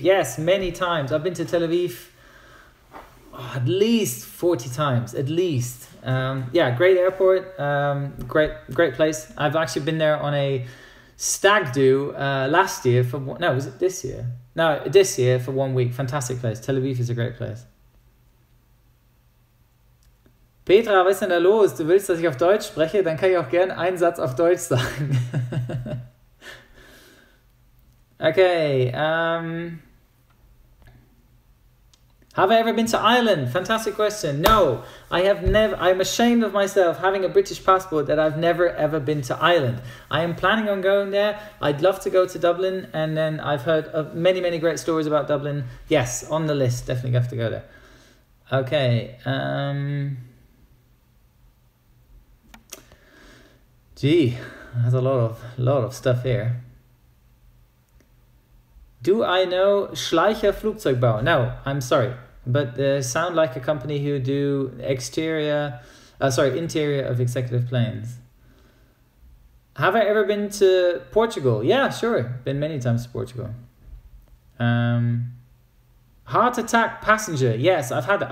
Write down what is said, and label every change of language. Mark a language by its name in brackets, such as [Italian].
[English] Yes, many times. I've been to Tel Aviv at least 40 times, at least. Yeah, great airport. Great place. I've actually been there on a stag do last year was it this year? No, this year for 1 week. Fantastic place. Tel Aviv is a great place. [German] Petra, was ist denn da los? Du willst, dass ich auf Deutsch spreche? Dann kann ich auch gerne einen Satz auf Deutsch sagen. [English] Okay. Have I ever been to Ireland? Fantastic question. No, I have never. I'm ashamed of myself having a British passport that I've never ever been to Ireland. I am planning on going there. I'd love to go to Dublin, and then I've heard of many great stories about Dublin. Yes, on the list. Definitely have to go there. Okay. Gee, there's a lot of stuff here. Do I know Schleicher Flugzeugbau? No, I'm sorry. But they sound like a company who do interior of executive planes. Have I ever been to Portugal? Yeah, sure. Been many times to Portugal. Heart attack passenger. Yes, I've had that.